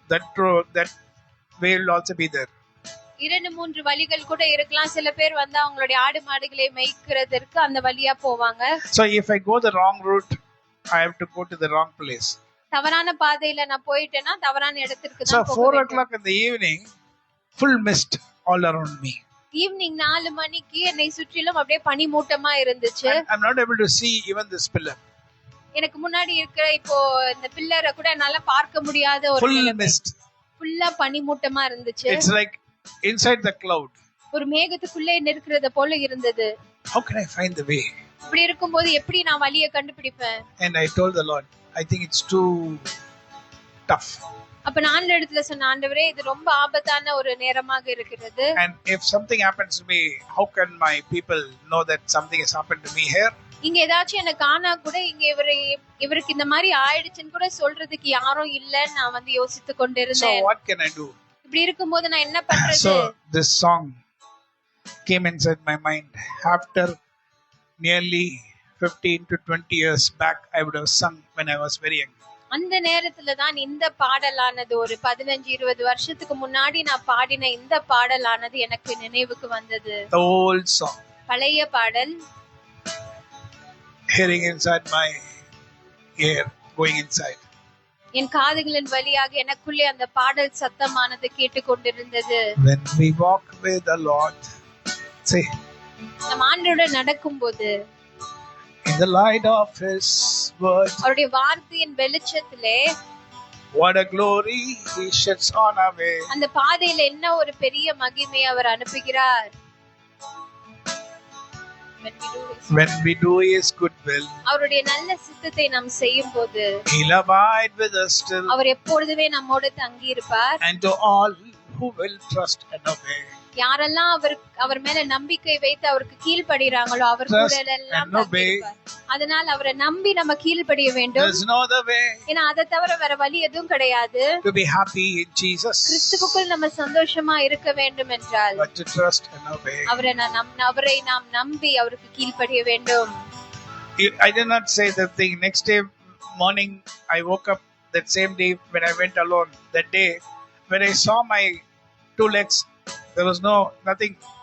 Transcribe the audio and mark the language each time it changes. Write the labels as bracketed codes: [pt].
[en] That way will also be there. [ta] 2-3 வழிகள் கூட இருக்கலாம். சில பேர் வந்து அவங்களுடைய ஆடு மாடுகளை மேய்க்கிறதுக்கு அந்த வழியா போவாங்க. [en] So if I go the wrong route, I have to go to the wrong place. [ta] தவறான பாதையில நான் போயிட்டேன்னா தவறான இடத்துக்கு [en] So [ta] தான் போக [en] 4 [ta] வேண்டும். [en] o'clock in the evening, full mist all around me. [ta] Evening 4 மணிக்கு என்னை சுற்றிலும் அப்படியே பனி மூட்டமா இருந்துச்சு. [en] I'm not able to see even this pillar. [ta] எனக்கு முன்னாடி இருக்கிற இப்போ இந்த பில்லரை கூட என்னால பார்க்க முடியாத ஒரு [en] Full [ta] நிலைமை. [en] mist. [ta] ஃபுல்லா பனி மூட்டமா இருந்துச்சு. [en] It's like inside the cloud. [ta] ஒரு மேகத்துக்குள்ளே நிற்கிறது போல இருந்தது. [en] How can I find the way? [ta] இப்படி இருக்கும்போது எப்படி நான் வழியை கண்டுபிடிப்பேன்? [en] And I told the Lord, I think it's too tough. [ta] அப்ப நான் ஆண்டவரிடத்துல சொன்ன, ஆண்டவரே இது ரொம்ப ஆபத்தான ஒரு நேரமாக இருக்கிறது. [en] And if something happens to me, how can my people know that something has happened to me here? [ta] இங்க ஏதாச்சும் எனக்கு ஆனா கூட இங்க இவருக்கு இந்த மாதிரி ஆயிடுச்சுன்னு கூட சொல்றதுக்கு யாரும் இல்லன்னு நான் வந்து யோசித்து [en] So [ta] கொண்டிருந்தேன். [en] what can I do? [ta] இப்படி இருக்கும்போது நான் என்ன பண்றது? [en] So this song came inside my mind. After nearly 15 to 20 years back, I would have sung when I was very young. [ta] அந்த நேரத்துல தான் இந்த பாடலானது, ஒரு 15-20 வருஷத்துக்கு முன்னாடி நான் பாடின இந்த பாடலானது எனக்கு நினைவுக்கு வந்தது. [en] The old song, [ta] பழைய பாடல் [en] hearing inside my ear, going inside. [ta] என் காதுகளின் வழியாக எனக்குள்ளே அந்த பாடல் சத்தமானது கேட்டுக்கொண்டிருந்தது. [en] When we walk with the Lord, say, [ta] நம்ம ஆண்டவரோட நடக்கும்போது, [en] in the light of His word, [ta] அவருடைய வார்த்தையின் வெளிச்சத்திலே, [en] what a glory He sheds on our way. [ta] அந்த பாதையில என்ன ஒரு பெரிய மகிமை அவர் அனுப்புகிறார். [en] When we do His good will, [ta] அவருடைய நல்ல சித்தத்தை நாம் செய்யும்போது, [en] He'll abide with us still. [ta] அவர் எப்பொழுதுமே நம்மோடு தங்கி இருப்பார். [en] And to all who will trust and obey, [ta] யாரெல்லாம் அவர் மேல நம்பிக்கை வைத்து அவருக்கு கீழ்ப்படிறாங்களோ அவர் கூட எல்லாம் தங்கி இருப்பார். அதனால் அவரை நம்பி நம்ம கீழ்ப்படிய வேண்டும். [en] there's no other way [ta] ஏன்னா அதை தவிர வேற வழி எதுவும் கிடையாது. [en] to be happy in Jesus, [ta] கிறிஸ்துவுக்குள் நம்ம சந்தோஷமா இருக்க வேண்டும் என்றால் [en] but to trust and obey. [ta] அவரை நாம் நம்பி அவருக்கு கீழ்ப்படிய வேண்டும். [en] I did not say the thing. Next day morning, I woke up that same day when I went alone. That day, when I saw my two legs, there was nothing.